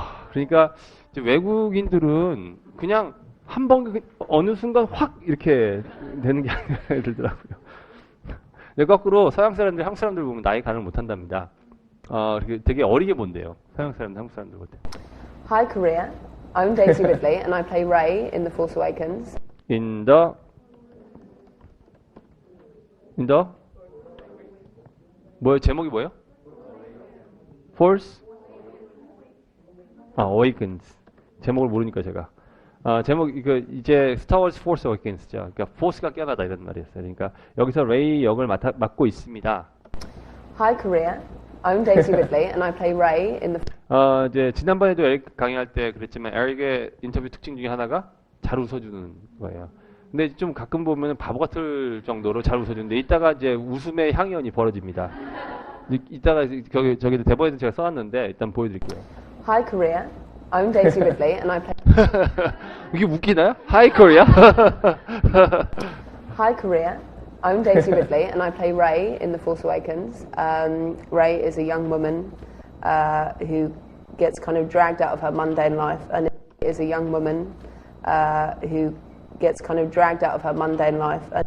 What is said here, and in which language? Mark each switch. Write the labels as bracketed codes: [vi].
[ko] 그러니까 이제 외국인들은 그냥 한 번 어느 순간 확 이렇게 되는 게 아니라 들더라고요. 거꾸로 서양 사람들, 한국 사람들 보면 나이 가늠을 못 한답니다. 되게 어리게 본대요. 서양 사람들, 한국 사람들 볼 때. [en] Hi Korea, I'm Daisy Ridley and I play Rey in The Force Awakens. In the [ko] 제목이 뭐예요? Force Awakens. 제목을 모르니까 제가. 제목 이제 스타워즈 포스 어웨이컨스죠. 그러니까 포스가 깨어나다 이런 말이었어요. 그러니까 여기서 레이 역을 맡고 있습니다. [en] Hi Korea, I'm Daisy Ridley and I play Rey in the [ko] 이제 지난번에도 에릭 강의할 때 그랬지만 에릭의 인터뷰 특징 중에 하나가 잘 웃어주는 거예요. 근데 좀 가끔 보면 바보 같을 정도로 잘 웃어주는데 이따가 이제 웃음의 향연이 벌어집니다. 이따가 저기 대본에도 제가 써놨는데 일단 보여드릴게요. [en] Hi Korea, I'm Daisy Ridley and I play [ko] 이게 웃기나요? [en] Hi Korea. Hi Korea, I'm Daisy Ridley and I play Rey in The Force Awakens. Rey is a young woman who gets kind of dragged out of her mundane life and is a young woman who gets kind of dragged out of her mundane life.